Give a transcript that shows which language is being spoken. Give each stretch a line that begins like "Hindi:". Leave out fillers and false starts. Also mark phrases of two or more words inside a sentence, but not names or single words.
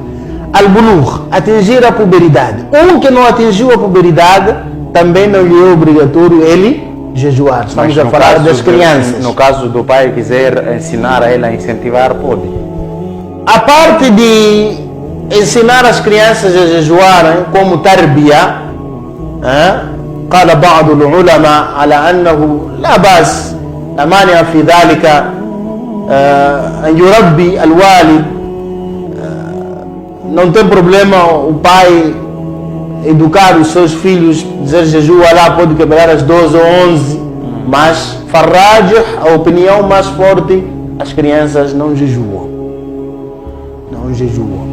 Portuguese: Al-bulugh, atingir a puberdade. Um que não atingiu a puberdade, também não lhe é obrigatório ele jejuar. Estamos a falar das crianças. No caso do pai quiser ensinar a ele a incentivar, pode. A parte de ensinar as crianças a jejuarem como tarbiya,
Arabic: قال بعض العلماء على أنه لا بأس لا مانع في ذلك أن يربي الوالد.
Portuguese: Não tem problema o pai educar os seus filhos, dizer jejua lá, pode quebrar às 12 ou 11, mas farrajih, a opinião mais forte, as crianças não jejuam. Não jejuam.